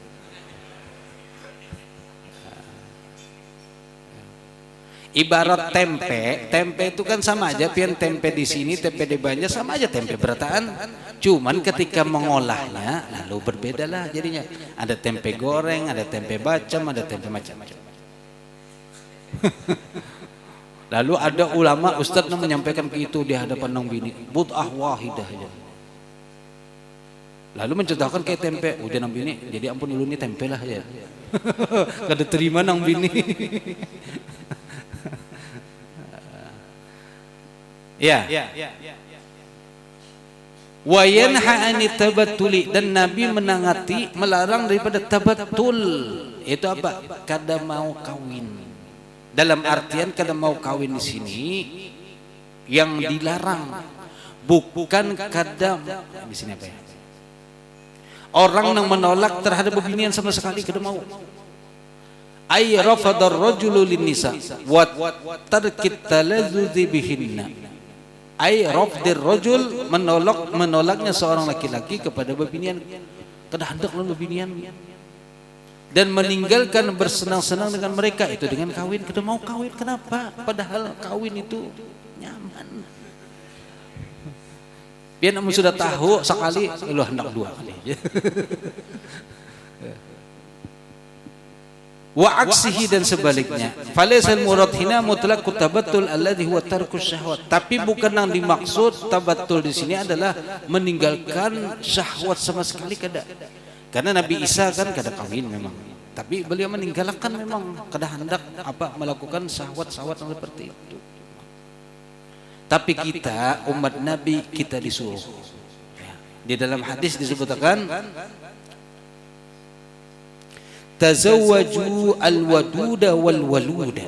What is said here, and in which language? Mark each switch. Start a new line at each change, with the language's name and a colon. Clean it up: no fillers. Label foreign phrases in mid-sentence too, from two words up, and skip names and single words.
Banjar: Ibarat tempe itu kan sama aja, pian tempe di sini, tempe di Banjar sama aja tempe berataan.
Indonesian: Cuman ketika mengolahnya lalu berbedalah jadinya. Ada tempe goreng, ada tempe bacem, ada tempe macam-macam.
Banjar: Lalu ada ulama ustadz yang menyampaikan ke itu di hadapan nang bini, bud'ah wahidah aja. Lalu mencontohkan kayak tempe, udah nang bini, jadi ampun dulu ini tempe lah ya. Kada terima nang bini. Ya.
Arabic: وينهى عن التبتل,
Banjar: dan Nabi menangati melarang daripada tabattul. Itu apa? Kada mau kawin. Dalam artian kada mau kawin di sini yang dilarang bukan kada di sini apa ya? Orang yang menolak terhadap bebinian sama sekali kada mau.
Arabic: أي رفض الرجل للنساء وترك التلذذ بهن. أي رفض الرجل,
Banjar: menolaknya seorang laki-laki kepada bebinian, kada hendak lawan bebinian, dan meninggalkan bersenang-senang dengan mereka, itu dengan kawin. Kada mau kawin, kenapa? Padahal kawin itu nyaman. Biar namun sudah tahu sekali, lu hendak dua kali.
Arabic: وعكسه,
Indonesian: dan sebaliknya.
Arabic: فليس المراد هنا مطلق التبتل الذي هو ترك الشهوات.
Banjar: Tapi bukan yang dimaksud tabattul di sini adalah meninggalkan syahwat sama sekali, kada. Karena Nabi Isa kan kada kawin memang. Tapi beliau meninggalkan memang, kada hendak apa melakukan syahwat-syahwat seperti itu.
Indonesian: Tapi kita umat Nabi, kita disuruh. Di dalam hadis disebutkan
Arabic: تزوجوا الودود الولود.